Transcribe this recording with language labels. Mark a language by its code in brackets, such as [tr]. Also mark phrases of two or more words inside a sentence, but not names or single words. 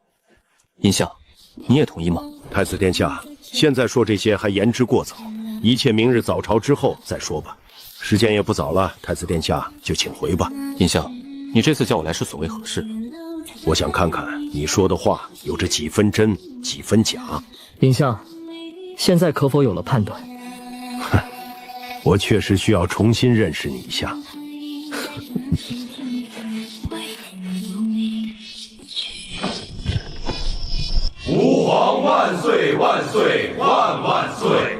[zh] 尹相，你也同意嗎？太子殿下，現在說這些還言之過早，一切明日早朝之後再說吧。時間也不早了，太子殿下就請回吧。尹相，你這次叫我來是所為何事？我想看看你說的話有着幾分真，幾分假。尹相，現在可否有了判斷？我確實需要重新認識你一下。吾皇萬歲萬歲萬萬歲！